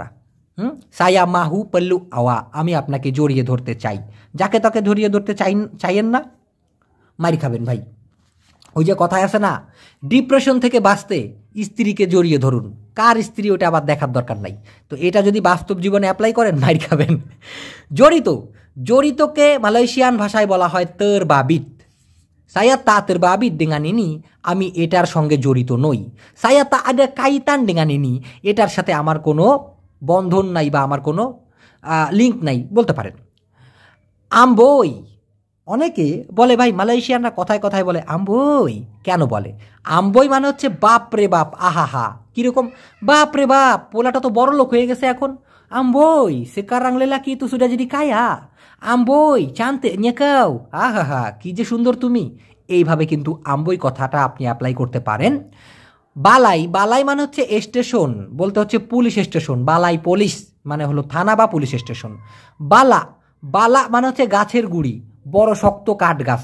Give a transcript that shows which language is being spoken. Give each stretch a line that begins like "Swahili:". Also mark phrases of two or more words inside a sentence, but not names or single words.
Malay: saya mahu peluk awak,
Bangla: আমি আপনাকে জড়িয়ে ধরতে চাই, যাকে তাকে জড়িয়ে ধরতে চাইয়েন না, মারি খাবেন ভাই। ওই যে কথায় আছে না, ডিপ্রেশন থেকে বাঁচতে স্ত্রীকে জড়িয়ে ধরুন। কার স্ত্রী ওটা আবার দেখার দরকার নাই। তো এটা যদি বাস্তব জীবনে অ্যাপ্লাই করেন মাইর খাবেন। জড়িত, জড়িতকে মালয়েশিয়ান ভাষায় বলা হয় তেরবাবিত।
Malay: saya tak terbabit dengan ini,
Bangla: আমি এটার সঙ্গে জড়িত নই।
Malay: saya tak ada kaitan dengan ini,
Bangla: এটার সাথে আমার কোনো বন্ধন নাই বা আমার কোনো লিঙ্ক নাই বলতে পারেন। আম্বই, অনেকে বলে ভাই মালয়েশিয়ানরা কথায় কথায় বলে আম্বই, কেন বলে? আম্বই মানে হচ্ছে বাপ রে বাপ, আহাহা, কীরকম বাপ রে বাপ, পোলাটা তো বড় লোক হয়ে গেছে এখন।
Malay: আম্বই sekarang lelaki itu sudah jadi kaya, আম্বই cantiknya kau,
Bangla: আহাহা কি যে সুন্দর তুমি। এইভাবে কিন্তু আম্বই কথাটা আপনি অ্যাপ্লাই করতে পারেন। বালাই, বালাই মানে হচ্ছে স্টেশন, বলতে হচ্ছে
English: police station.
Malay: balai polis
Bangla: মানে হলো থানা বা
English: police station.
Bangla: বালা, বালা মানে হচ্ছে গাছের গুড়ি, বড় শক্ত কাঠ গাছ।